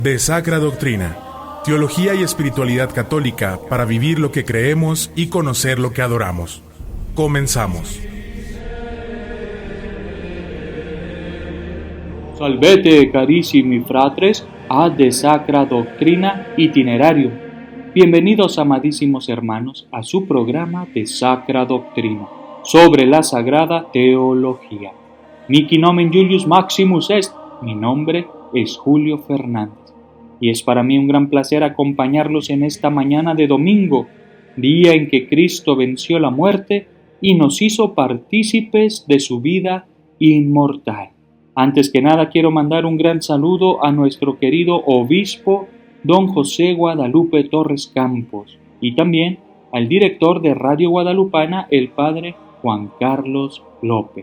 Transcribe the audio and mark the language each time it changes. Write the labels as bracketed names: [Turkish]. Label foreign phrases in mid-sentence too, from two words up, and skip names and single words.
[Spanish] De Sacra Doctrina, teología y espiritualidad católica para vivir lo que creemos y conocer lo que adoramos. Comenzamos. [Latin] Salvete carissimi fratres ad De Sacra Doctrina Itinerario. [Spanish] Bienvenidos, amadísimos hermanos, a su programa de Sacra Doctrina sobre la Sagrada Teología. [Latin] Mihi nomen Julius Maximus est. [Spanish] Mi nombre es Julio Fernández. Y es para mí un gran placer acompañarlos en esta mañana de domingo, día en que Cristo venció la muerte y nos hizo partícipes de su vida inmortal. Antes que nada quiero mandar un gran saludo a nuestro querido obispo don José Guadalupe Torres Campos y también al director de Radio Guadalupana, el padre Juan Carlos López.